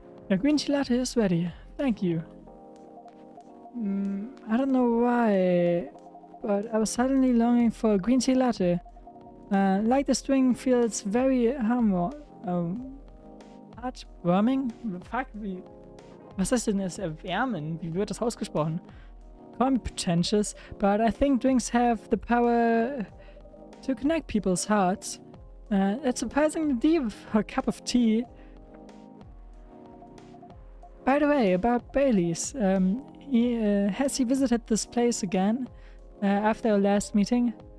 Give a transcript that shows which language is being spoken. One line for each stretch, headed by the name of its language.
English: The green tea latte is ready. Thank you. I don't know why, but I was suddenly longing for a green tea latte. Like the string feels very heartwarming?
German: Fuck, wie... Was ist denn das Erwärmen? Wie wird das ausgesprochen?
English: Call me pretentious, but I think drinks have the power to connect people's hearts. That's surprisingly deep for a cup of tea. By the way, about Bailey's, has he visited this place again after our last meeting?